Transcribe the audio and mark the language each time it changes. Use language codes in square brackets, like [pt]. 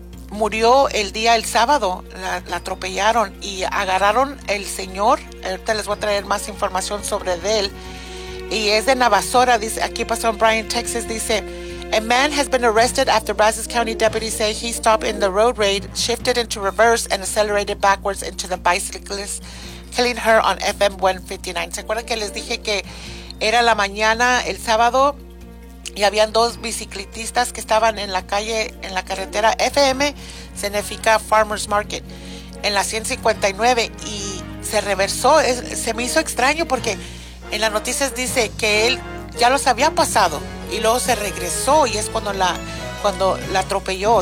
[es] Murió el sábado, la atropellaron y agarraron el señor. Ahorita les voy a traer más información sobre él. Y es de Navasota, dice, aquí pasó en Bryan, Texas, dice: [en] "A man has been arrested after Brazos County deputies say he stopped in the road raid, shifted into reverse and accelerated backwards into the bicyclist, killing her on FM 159. [es] ¿Se acuerdan que les dije que era la mañana, el sábado, y habían dos bicicletistas que estaban en la calle, en la carretera FM, significa Farmer's Market, en la 159, y se reversó? Se me hizo extraño porque en las noticias dice que él ya los había pasado, y luego se regresó, y es cuando la atropelló.